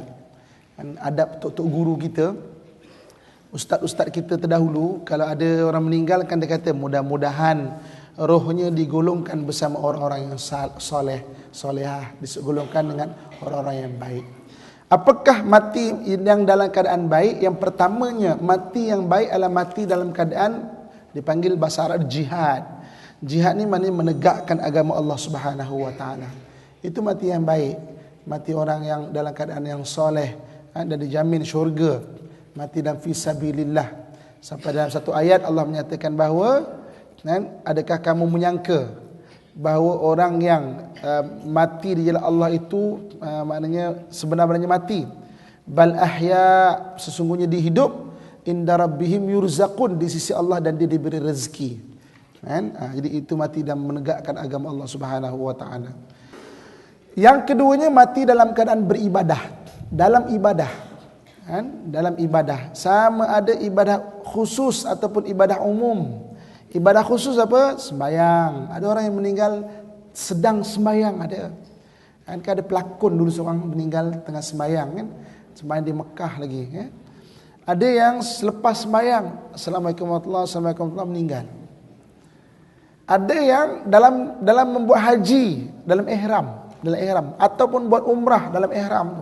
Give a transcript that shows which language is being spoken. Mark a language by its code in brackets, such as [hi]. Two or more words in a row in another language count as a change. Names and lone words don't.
[ms] Adab tok guru kita, ustaz-ustaz kita terdahulu, kalau ada orang meninggal kan dia kata, mudah-mudahan rohnya digolongkan bersama orang-orang yang soleh, solehah, digolongkan dengan orang-orang yang baik. Apakah mati yang dalam keadaan baik? Yang pertamanya, mati yang baik adalah mati dalam keadaan dipanggil bahasa Arab jihad. Jihad ni maknanya menegakkan agama Allah [ar] سبحانه وتعالى. [ms] Itu mati yang baik, mati orang yang dalam keadaan yang soleh, dan dijamin syurga. Mati dalam fisabilillah. Sampai dalam satu ayat Allah menyatakan bahawa adakah kamu menyangka bahawa orang yang mati di jalan Allah itu maknanya sebenar-benarnya mati. [ar] بل أحياء, [ms] sesungguhnya dihidup, [ar] عند ربهم يرزقون, [ms] di sisi Allah dan dia diberi rezeki. Jadi itu mati dan menegakkan agama Allah [ar] سبحانه وتعالى. [ms] Yang keduanya mati dalam keadaan beribadah. Dalam ibadah. Dalam ibadah. Sama ada ibadah khusus ataupun ibadah umum. Ibadah khusus apa? Sembayang. Ada orang yang meninggal sedang sembayang ada. Kan ada pelakon dulu seorang meninggal tengah sembayang kan. Sembayang di Mekah lagi kan. Ada yang selepas sembayang, [ar] السلام عليكم ورحمة الله وبركاته, [ms] meninggal. Ada yang dalam membuat haji, dalam ihram ataupun buat umrah dalam ihram tu.